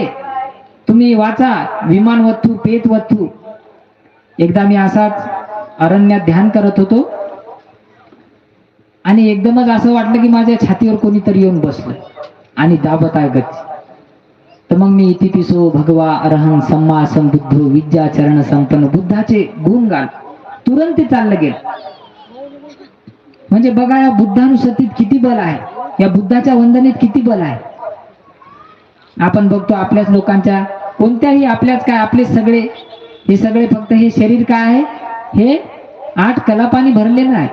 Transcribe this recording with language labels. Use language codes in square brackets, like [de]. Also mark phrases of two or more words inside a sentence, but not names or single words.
[mr] तुम्ही वाचा विमान वत्थू पेत वत्थू. एकदा मी असाच अरण्यात ध्यान करत होतो आणि एकदमच असं वाटलं की माझ्या छातीवर कोणीतरी येऊन बसलं आणि दाबत आहे गती. तर मग मी [pi] इतिपिसो भगवा अरहं सम्मा संबुद्धो विद्याचरण संपन्न, [mr] बुद्धाचे गुण गाल तुरंत ते चाललं गेलं. म्हणजे बघा या बुद्धानुसतीत किती बल आहे, या बुद्धाच्या वंदनेत किती बल आहे. आपण बघतो आपल्याच लोकांच्या, कोणत्याही आपल्याच काय, आपले सगळे हे सगळे फक्त हे शरीर काय आहे, हे 8 कलापानी भरलेलं आहे.